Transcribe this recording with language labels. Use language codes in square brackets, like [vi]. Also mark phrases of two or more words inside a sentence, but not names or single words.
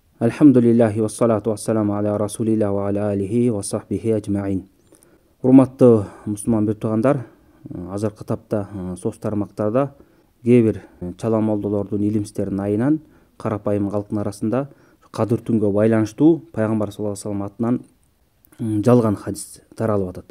[ar] الحمد لله والصلاة والسلام على رسول الله وعلى آله وصحبه أجمعين. [ky] Урматтуу мусулман бир туугандар, азыркы тапта соц тармактарда кээ бир чала молдолордун илимстерин айынан карапайым калктын арасында Кадыр түнгө байланыштуу пайгамбар [ar] صلى الله عليه وسلم [ky] атынан жалган хадис таралып атат.